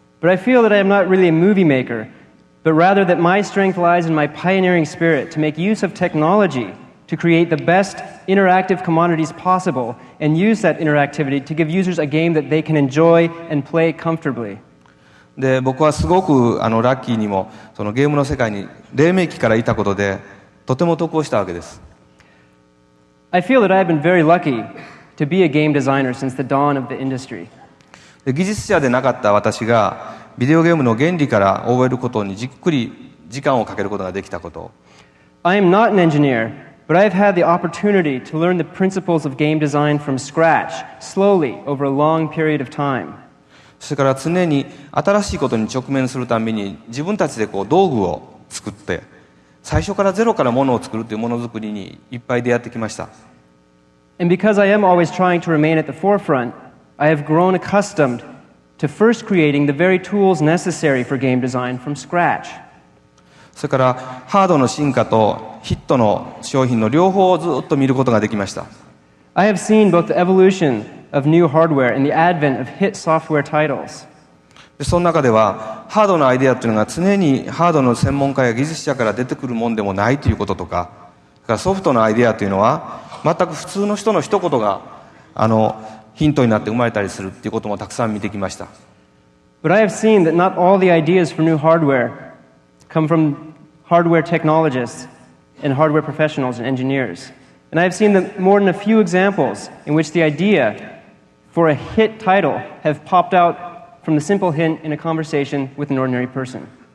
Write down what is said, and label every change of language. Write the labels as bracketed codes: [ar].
[en] But I feel that I am not really a movie maker, but rather that my strength lies in my pioneering spirit to make use of technology to create the best interactive commodities possible and use that interactivity to give users a game that they can enjoy and play comfortably. [ja] で、僕はすごくラッキーにもそのゲームの世界に黎明期からいたことでとても得をしたわけです。 [en] I feel that I have been very lucky to be a game designer since the dawn of the industry. [ja] で、技術者でなかった私がビデオゲームの原理から覚えることにじっくり時間をかけることができたこと。 [en] I am not an engineer, but I have had the opportunity to learn the principles of game design from scratch, slowly, over a long period of time. [ja] それから常に新しいことに直面するために自分たちで道具を作って最初からゼロからものを作るというものづくりにいっぱい出会ってきました。 [en] And because I am always trying to remain at the forefront, I have grown accustomed to first creating the very tools necessary for game design from scratch. [ja] それからハードの進化とヒットの商品の両方をずっと見ることができました。 [en] I have seen both the evolution of new hardware and the advent of hit software titles. [ja] で、その中ではハードのアイデアというのが常にハードの専門家や技術者から出てくるもんでもないということとか、それからソフトのアイデアというのは全く普通の人の一言がヒントになって生まれたりするっていうこともたくさん見てきました。 [en] But I have seen that not all the ideas for new hardware come from hardware technologists and hardware professionals and engineers. And I have seen more than a few examples in which the idea for a hit title have popped out from the simple hint in a conversation with an ordinary person.